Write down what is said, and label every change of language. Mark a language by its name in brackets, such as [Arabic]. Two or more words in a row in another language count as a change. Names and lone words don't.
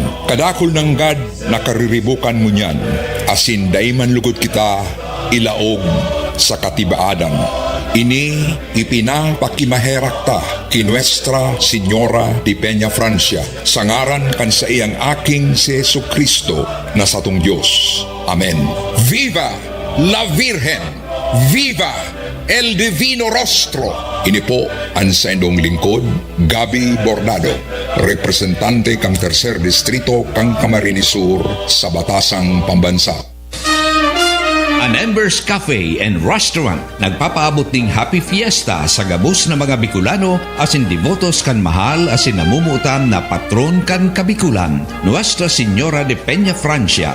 [Bikol] Kadakol ng God nakariribukan mo niyan, asin dayman lugod kita ilaog sa katibaadan. Ini ipinapakimaherak ta ki Nuestra Señora de Peña Francia sa ngaran kan sa iyang aking si Jesucristo na satong Diyos. [Spanish] Amen. Viva la Virgen! Viva el Divino Rostro! [Bikol] Ini po ang sa inyong lingkod, Gabi Bordado, representante kang [Spanish] Tercer Distrito [Bikol] kang Camarines Sur sa Batasang Pambansa. An Embers Cafe and Restaurant nagpapaabot ng [English] Happy Fiesta [Bikol] sa gabos na mga Bicolano asin devotos kan mahal asin namumutan na patron kan Kabikulan, Nuestra Señora de Peña Francia.